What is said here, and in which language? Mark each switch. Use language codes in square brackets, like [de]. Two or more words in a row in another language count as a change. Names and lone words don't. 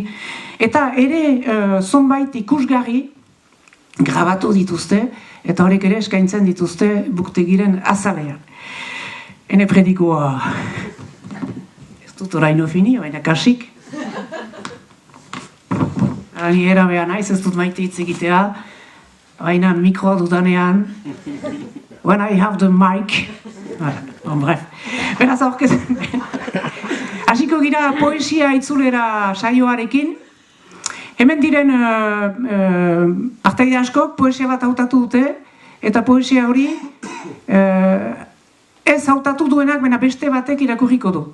[eu] Eta ere zonbait ikusgarri grabatu dituzte, eta horiek ere eskaintzen dituzte buktegiren azalean. Hene predikoa ez dut oraino fini, baina kasik. Ni erabea naiz, ez dut maite hitz egitea, baina mikroa dudanean, [en] when I have the mic, [eu] bref. Beraz aurkezen. Hasiko gira poesia itzulera saioarekin. Hemen diren partaide askok poesia bat hautatu dute, eta poesia hori ez hautatu duenak, baina beste batek irakurriko du.